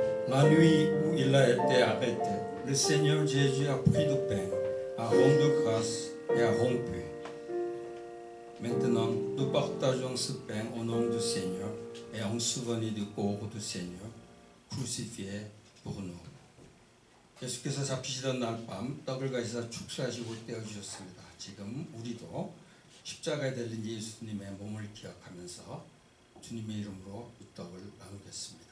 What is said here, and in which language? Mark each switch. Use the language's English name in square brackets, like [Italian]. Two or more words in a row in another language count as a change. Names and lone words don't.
[French] La nuit où il a été arrêté, le Seigneur Jésus a pris du pain, a rendu grâce et a rompu. Maintenant, nous partageons ce pain au nom du Seigneur et en souvenir du corps du Seigneur, crucifié pour nous. [Korean] 예수께서 잡히시던 날 밤 떡을 가지사 축사하시고 떼어주셨습니다. 지금 우리도 십자가에 달린 예수님의 몸을 기억하면서 주님의 이름으로 이 떡을 나누겠습니다.